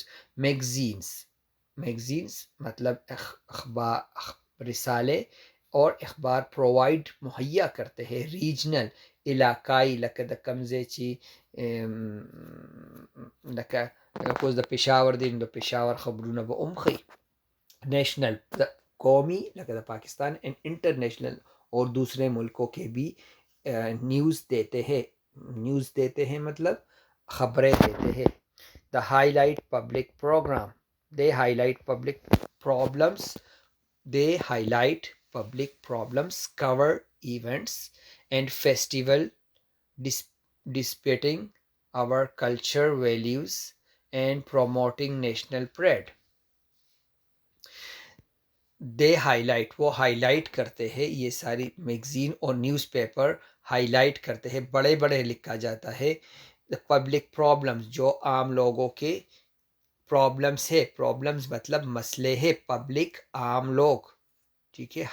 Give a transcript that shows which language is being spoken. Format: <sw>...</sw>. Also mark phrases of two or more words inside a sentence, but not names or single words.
<ur>میگزینز مطلب رسالے اور اخبار پرووائڈ مہیا کرتے ہیں، ریجنل علاقائی،</ur> <ps>لکہ کمزے چی لکہ کوز دا پشاور دین دا پشاور خبرونه با امخی.</ps> <ur>نیشنل قومی، لکہ دا پاکستان،</ur> <en>and international</en> <ur>اور دوسرے ملکوں کے بھی نیوز دیتے ہیں مطلب خبریں دیتے ہیں.</ur> <en>they highlight public program, they highlight public problems, cover events and festival depicting our culture values and promoting national pride. they highlight,</en> <ur>وہ ہائی لائٹ کرتے ہیں، یہ ساری میگزین اور نیوز پیپر ہائی لائٹ کرتے ہیں، بڑے لکھا جاتا ہے.</ur> <en>public problems,</en> <ur>جو عام لوگوں کے پرابلمس ہے، پرابلمس مطلب مسئلے ہے، پبلک عام لوگ، ٹھیک ہے.</ur>